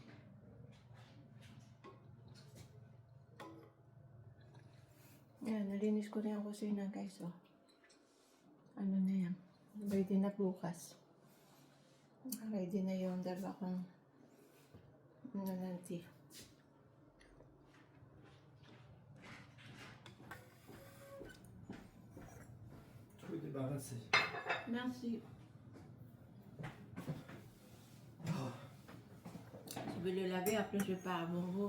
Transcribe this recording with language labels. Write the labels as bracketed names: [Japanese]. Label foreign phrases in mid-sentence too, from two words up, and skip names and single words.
[Filipino] Ayan, nalinis ko na yung kusina guys. Oh. Ano na yan? Ready na bukas. Ready na yung dalawa kong nananti. [French] Tout est débarrassé. Merci. Je vais le laver, après je pars à mon vous.